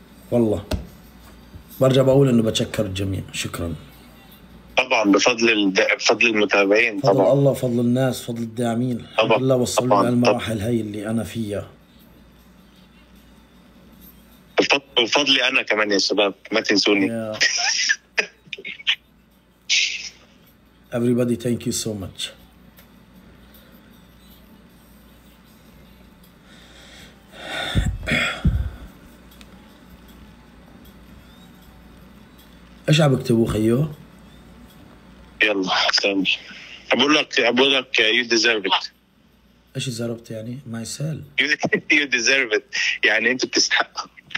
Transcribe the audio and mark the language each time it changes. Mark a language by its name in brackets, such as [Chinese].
[Arabic] والله برجع بقول انه بتشكر الجميع. شكرا. طبعا بفضل المتابعين، فضل طبعا الله، فضل الناس، فضل الداعمين. الحمد طبعا لله وصلنا طبعا للمراحل هاي اللي انا فيها. بفضلي انا كمان يا شباب، ما تنسوني. [English] Yeah. Everybody, thank you so much. [Arabic] ايش عم بكتبوا خيو؟ يلا سامي. بقول لك [English] you deserve it. [Arabic] ايش زربت يعني؟ ما يسال. [English] you deserve it، [Arabic] يعني انت بتستحق.